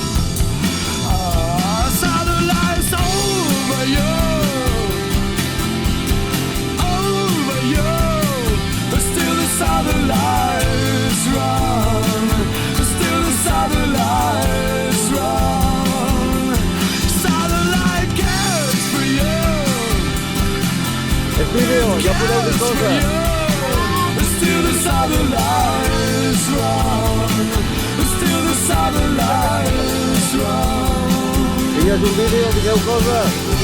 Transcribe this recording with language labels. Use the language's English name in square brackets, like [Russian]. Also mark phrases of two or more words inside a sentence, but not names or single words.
[English] Southern lights over you, over you. But still the southern lights run, still the southern lights run. [Catalan] Vídeo, ja podeu dir coses. [English] Still the southern lights run, still the southern lights run. [Catalan] Digues un vídeo, digueu coses.